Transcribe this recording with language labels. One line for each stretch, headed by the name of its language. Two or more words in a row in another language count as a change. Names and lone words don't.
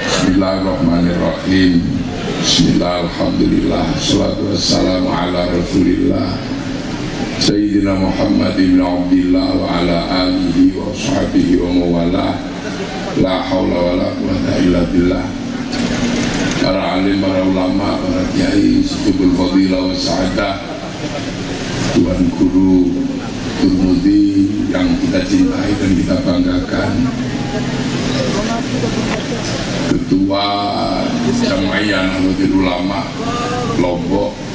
Arabic: بسم الله الرحمن الرحيم. بسم الله، الحمد لله، الصلاة والسلام على رسول الله سيدنا محمد بن عبد الله وعلى آله وصحبه ومن والاه. لا حول ولا قوة إلا بالله.
Indonesian: Para alim, para ulama, para kiai,
Arabic: صاحب الفضيلة والسعادة,
Indonesian: Tuan Guru Turmudi yang kita cintai dan kita banggakan, Ketua Jamaiyah Nahdlatul Ulama Lombok,